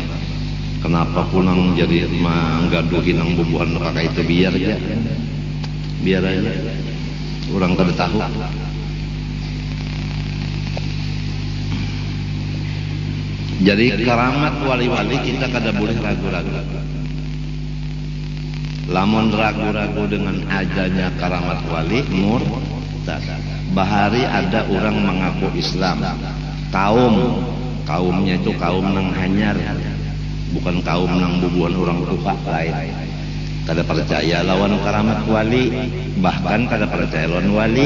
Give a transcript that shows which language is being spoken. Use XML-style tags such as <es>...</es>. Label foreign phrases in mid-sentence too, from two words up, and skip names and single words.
<bjn>Kenapa punang jadi manggaduhin nang bubuhan kakak itu biar aja. Orang kada tahu. Jadi karamat wali-wali kita kada boleh ragu-ragu. Lamun ragu-ragu dengan adanya karamat wali murtad. Bahari ada orang mengaku Islam. Kaumnya itu kaum nang hanyar, bukan kaum nang bubuhan orang tua lain. Kada percaya lawan karamat wali, bahkan kada percaya lawan wali.</bjn>